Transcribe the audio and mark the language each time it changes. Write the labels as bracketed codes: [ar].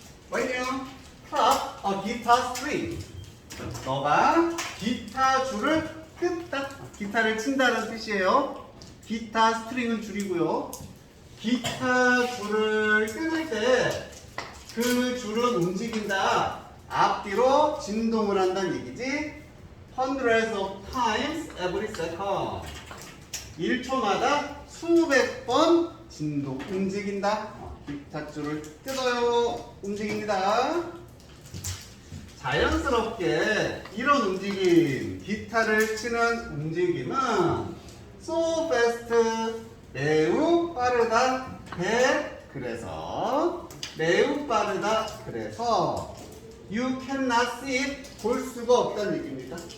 [en] When you pluck a guitar string, [ko] 너가 기타 줄을 뜯다. 기타를 친다는 뜻이에요. 기타 스트링은 줄이고요. 기타 줄을 뜯을 때 그 줄은 움직인다. 앞뒤로 진동을 한다는 얘기지. [en] Hundreds of times every second. [ko] 1초마다 수백 번 진동 움직인다. 기타 줄을 뜯어요. 움직입니다. 자연스럽게 이런 움직임, 기타를 치는 움직임은 [en] so fast, [ko] 매우 빠르다, 그래서 매우 빠르다, 그래서 [en] you cannot see it, [ko] 볼 수가 없다는 얘기입니다.